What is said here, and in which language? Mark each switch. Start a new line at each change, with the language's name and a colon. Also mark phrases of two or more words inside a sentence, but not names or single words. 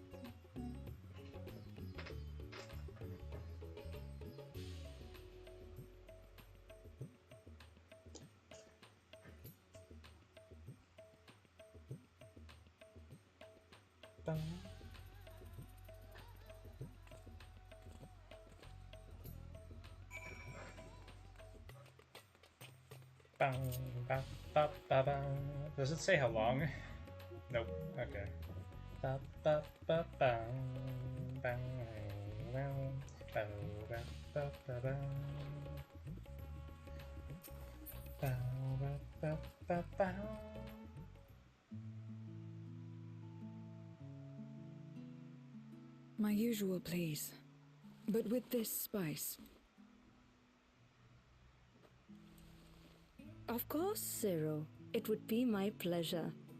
English: Bum. Bum, bum, bum, bum, bum. Does it say how long? Nope. Okay. Ba, ba, ba, bum, bum, bum, ba, ba, ba, ba, bum. Ba, ba, ba, ba, bum. My usual, please. But with this spice. Of course, Zero. It would be my pleasure.